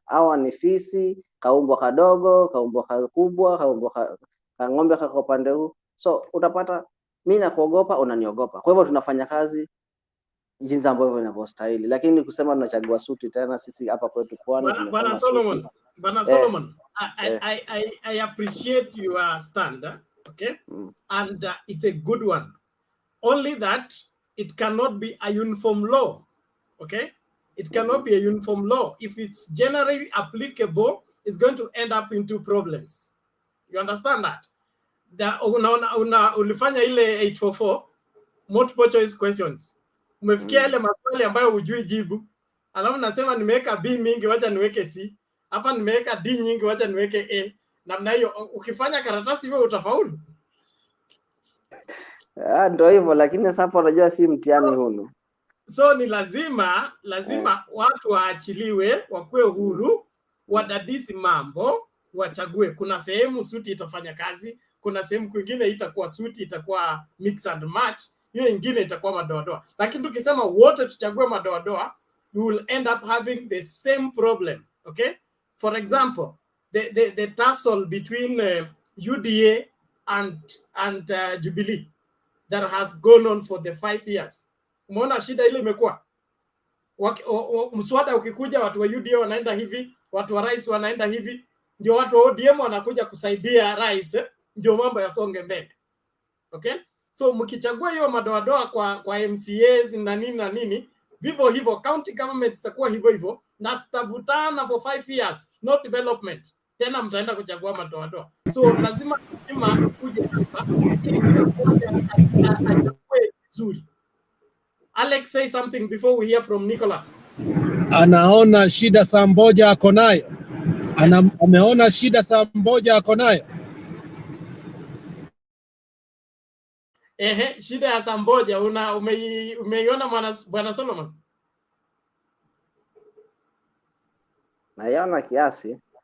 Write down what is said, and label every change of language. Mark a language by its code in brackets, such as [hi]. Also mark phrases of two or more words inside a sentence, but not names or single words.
[sw] Hawa ni fisi, kaumbwa kadogo, kaumbwa kakubwa, kaumbwa ng'ombe kako pande huu. So utapata mimi nakuogopa, unaniogopa. Kwa hivyo tunafanya kazi jinsi ambavyo inavyostahili. Lakini kusema tunachagua suti tena sisi hapa kwetu Pwani tumesema [en] Bwana Solomon, I appreciate your stand, okay? And it's a good one. Only that it cannot be a uniform law, okay? It cannot be a uniform law. If it's generally applicable, it's going to end up into problems. You understand that? [sw] Ulifanya ile 844 [en] multiple choice questions. [sw] Umefikia ile maswali ambayo hujui jibu. Alafu nasema nimeweka B mingi, wacha niweke C. Hapa nimeweka D nyingi, wacha niweke A. Namna hiyo ukifanya karatasi hivyo utafaulu. Ndio hivyo, lakini sasa unajua si mtihani huu. So ni lazima watu waachiliwe, wakuwe huru, wadadisi mambo, wachague. Kuna sehemu suti itafanya kazi, kuna sehemu kwingine itakuwa suti, itakuwa [en] mix and match, [sw] hiyo ingine itakuwa madoadoa. Lakini tukisema wote tuchague madoadoa, [en] we will end up having the same problem, okay? For example, the tussle between UDA and Jubilee that has gone on for the 5 years. [sw] Umeona shida ile imekuwa. Mswada ukikuja watu wa UDA wanaenda hivi, watu wa rais wanaenda hivi, ndio watu wa ODM wanakuja kusaidia rais, ndio mambo yasonge mbele. [en] Okay? [sw] So mkichagua hiyo madoadoa kwa MCAs na nini, vivyo hivyo [en] county government [sw] zitakuwa hivyo na zitavutana [en] for 5 years, no development. [sw] Tena mtaenda kuchagua madoadoa. So lazima kuje hapa ili achukue vizuri. [en] Alex, say something before we hear from Nicholas. [sw] Anaona shida saa moja ako nayo. Ameona shida saa moja ako nayo. Shida ya saa moja umeiona Bwana Solomon? Naiona kiasi.